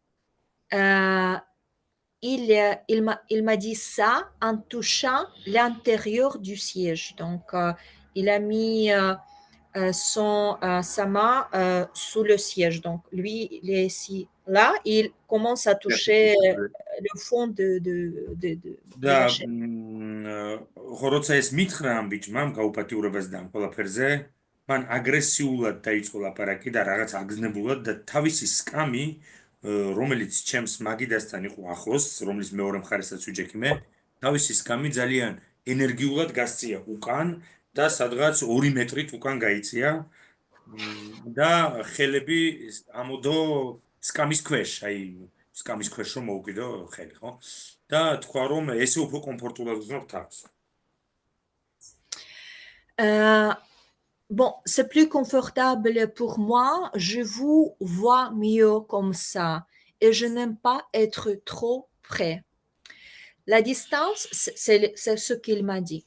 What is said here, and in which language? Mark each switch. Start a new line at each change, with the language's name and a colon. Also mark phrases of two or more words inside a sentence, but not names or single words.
French: Il m'a dit ça en touchant l'intérieur du siège. Donc, il a mis sa main sous le siège. Donc, lui, il est ici, là, il commence à toucher le fond de და la chaise.
Georgian: ხო, როცა ეს მითხრა ამ ბიჭმა გაუპატიურებას და ამ ყველაფერზე, მან აგრესიულად დაიწყო ლაპარაკი და რაღაც აგზნებულად და თავისი სკამი, რომელიც ჩემს მაგიდასთან იყო ახლოს, რომლის მეორე მხარესაც ვიჯექიმე, თავისი სკამი ძალიან ენერგიულად გასწია უკან და სადღაც 2 მეტრით უკან გაიწია და ხელები ამოდო სკამის ქვეშ, აი სკამის ქვეშ რომ მოუკვიდო ხელი, ხო? და თქვა რომ ესე უფრო კომფორტულად ვზნობ თავს.
French: Bon, c'est plus confortable pour moi. Je vous vois mieux comme ça. Et je n'aime pas être trop près. La distance, c'est ce qu'il m'a dit.